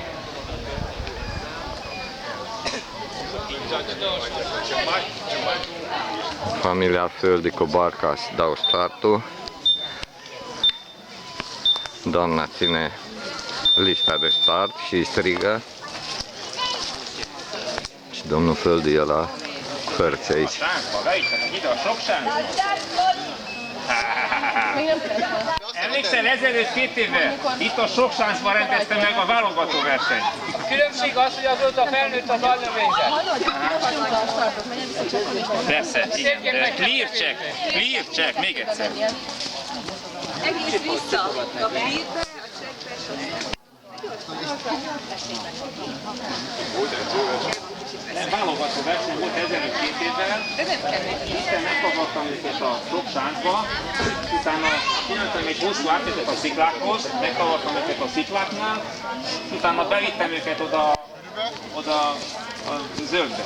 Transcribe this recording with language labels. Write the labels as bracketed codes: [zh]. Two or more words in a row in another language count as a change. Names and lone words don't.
[ro] Familia Földi cu barca dau startul. Doamna ține lista de start și strigă. Și domnul Földi e la hărți aici. [hu] Emlékszel, ezelőtt 2 évvel itt a sok sáncban rendezte meg a válogatóversenyt. Különbség az, hogy azóta felnőtt az alnövényzet. Persze, igen, de [en] clear check, [hu] még egyszer. Egész vissza a clearbe, a checkbe, Válogató verseny volt ezelőtt 2 évvel, Isten megkapattam őket a sok sáncba, utána csináltam egy hosszú átvetet a sziklákhoz, megkavartam őket a szikláknál, utána bevittem őket oda a zöldbe.